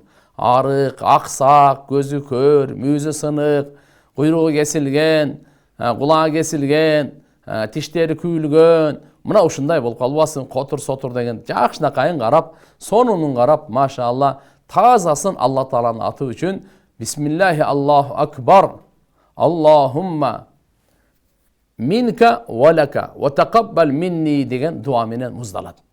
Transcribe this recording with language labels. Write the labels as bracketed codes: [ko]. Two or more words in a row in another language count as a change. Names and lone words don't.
[ky] Арык, аксак, көзү көр, мүзү сынык, куйругу кесилген, кулагы кесилген, тиштери күйүлгөн, мына ушундай болуп калбасын, котур сотур деген жакшынакайын карап, сонунун карап, машалла, тазасын Алла Тааланын аты үчүн [ar] بسم الله الله أكبر. اللهم منك ولك وتقبل مني [ky] деген дуа менен муздалат.